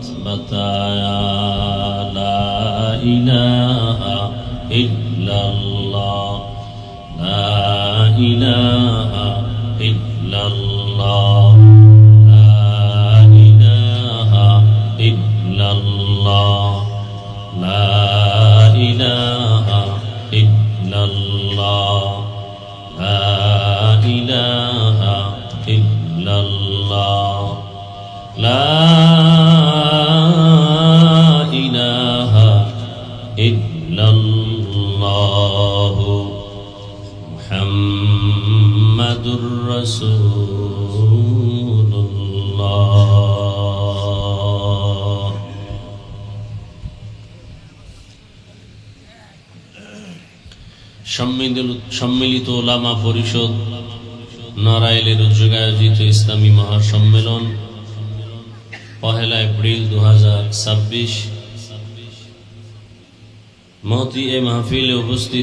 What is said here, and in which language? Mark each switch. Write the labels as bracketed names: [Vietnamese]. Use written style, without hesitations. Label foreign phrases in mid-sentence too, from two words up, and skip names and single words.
[Arabic] بتایا لا الہ الا اللہ لا الہ الا اللہ لا الہ الا اللہ لا الہ الا اللہ لا الہ الا اللہ لا الہ الا اللہ محمد رسول اللہ [Bangla] সম্মিলিত ওলামা পরিষদ নড়াইলের উদ্যোগে আয়োজিত ইসলামী মহাসম্মেলন 1 এপ্রিল 2026 মহতি এ মাহফিলে উপস্থিত